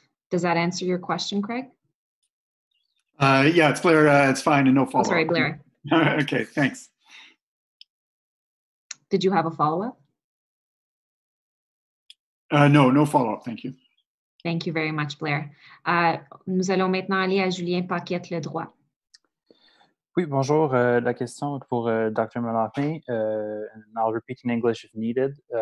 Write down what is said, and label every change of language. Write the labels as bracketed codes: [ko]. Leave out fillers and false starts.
[en] Does that answer your question, Craig? Yeah, it's Blair. It's fine and no follow-up. Oh, sorry, Blair. Okay, thanks. Did you have a follow-up? No follow-up, thank you. Thank you very much, Blair. [fr] Nous allons maintenant aller à Julien Paquette, le droit. Oui, bonjour. La question pour Dr. [en] Melantin, and I'll repeat in English if needed.